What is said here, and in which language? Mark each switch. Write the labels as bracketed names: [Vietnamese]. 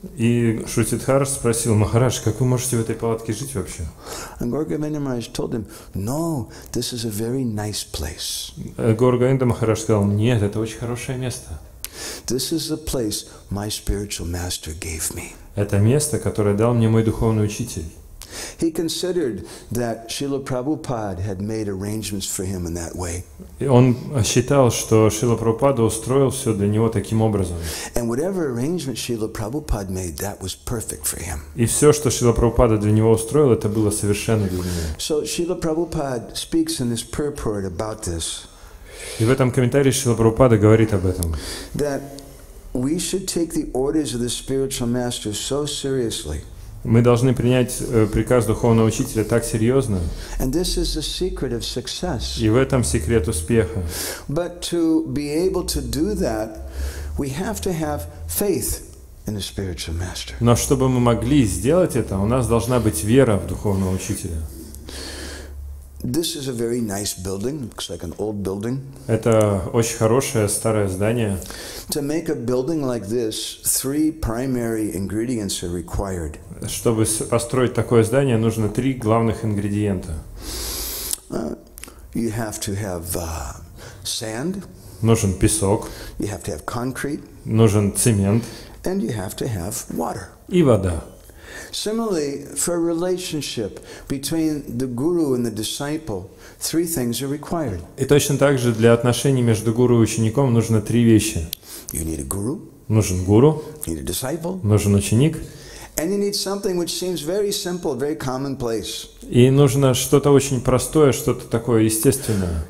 [Russian] И Шрутидхар спросил: Махарадж, как вы можете в этой палатке жить вообще? [English] And Gorgavinda Maharaj told him, no, this is a very nice place. [Russian] Гаургоинда Махарадж сказал: нет, это очень хорошее место. [English] This is the place my spiritual master gave me. [Russian] Это место, которое дал мне мой духовный учитель. [English] He considered that Srila Prabhupada had made arrangements for him in that way. [Russian] И он считал, что Шрила Прабхупада устроил все для него таким образом. [English] And whatever arrangement Srila Prabhupada made, that was perfect for him. [Russian] И все, что Шрила Прабхупада для него устроил, это было совершенно для него. [English] So Srila Prabhupada speaks in this purport about this. [Russian] И в этом комментарии Шрила Прабхупада говорит об этом. [English] That we should take the orders of the spiritual master so seriously. [Russian] Мы должны принять приказ духовного учителя так серьезно. [English] And this is the secret of success. [Russian] И в этом секрет успеха. [English] But to be able to do that, we have to have faith in the spiritual master. [Russian] Но чтобы мы могли сделать это, у нас должна быть вера в духовного учителя. [English] This is a very nice building. Looks like an old building. [Russian] Это очень хорошее старое здание. [English] To make a building like this, 3 primary ingredients are required. [Russian] Чтобы построить такое здание, нужно 3 главных ингредиента. [English] You have to have sand. [Russian] Нужен песок, [English] You have to have concrete, [Russian] нужен цемент [English] and you have to have water. [Russian] и вода. [English] Similarly, for a relationship between the guru and the disciple, 3 things are required. [Russian] И точно так же для отношений между гуру и учеником нужно 3 вещи. [English] You need a guru, [Russian] Нужен гуру, [English] you need a disciple, [Russian] нужен ученик, [English] and you need something which seems very simple, very commonplace. [Russian] и нужно что-то очень простое, что-то такое естественное.